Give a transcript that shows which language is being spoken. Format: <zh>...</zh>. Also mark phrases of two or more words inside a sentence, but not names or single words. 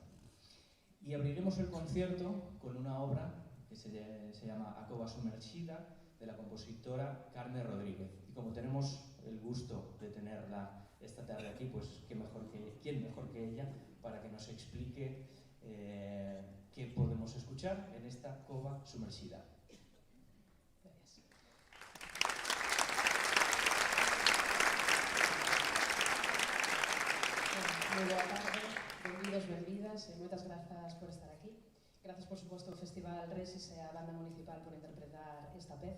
<es>Y abriremos el concierto con una obra que se llama A Cova Submergida, de la compositora Carme Rodríguez. Y como tenemos el gusto de tenerla esta tarde aquí, pues ¿quién mejor que ella para que nos explique qué podemos escuchar en esta Cova Submergida? Gracias.</es> <gl>Moi boa tarde, benvidos, benvidas, e moitas grazas por estar aquí. Grazas, por suposto, ao Festival Resis e á Banda Municipal por interpretar esta peza.</gl>